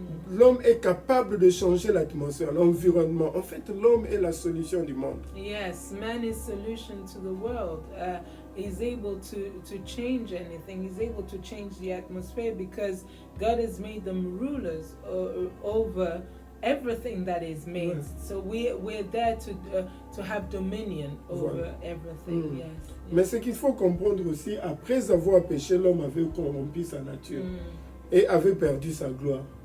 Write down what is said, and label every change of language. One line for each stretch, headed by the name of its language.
French: L'homme est capable de changer l'atmosphère, l'environnement. En fait, l'homme est la solution du monde.
English: Yes, man is solution to the world. He's able to change anything. He's able to change the atmosphere because God has made them rulers over everything that is made. So we're there to have dominion over everything.
French: Mais ce qu'il faut comprendre aussi, après avoir péché, l'homme avait corrompu sa nature et avait perdu sa gloire.